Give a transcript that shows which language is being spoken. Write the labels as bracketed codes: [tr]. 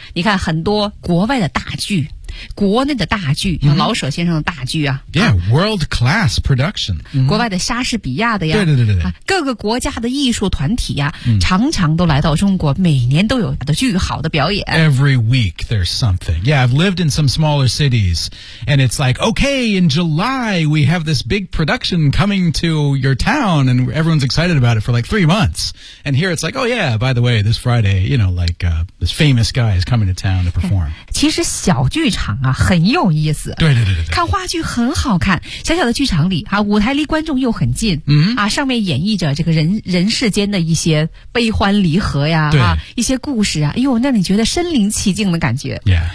[zh] 你看很多国外的大剧。国内的大剧，像老舍先生的大剧啊、 [en] mm-hmm. Yeah, world class production、 [zh] mm-hmm. 国外的莎士比亚的呀，对对对对、啊、各个国家的艺术团体呀、mm-hmm. 常常都来到中国，每年都有的巨好的表演。 [en] Every week there's something. Yeah, I've lived in some smaller cities, and it's like, okay, in July we have this big production coming to your town, and everyone's excited about it for like 3 months. And here it's like, oh yeah, by the way, this Friday, you know, like、this famous guy is coming to town to perform. [zh] 其实小剧场啊很有意思，对对对对，看话剧很好看，小小的剧场里啊，舞台离观众又很近，嗯啊，上面演绎着这个人世间的一些悲欢离合呀，对啊，一些故事啊，哎呦，那你觉得身临其境的感觉、 [en] yeah.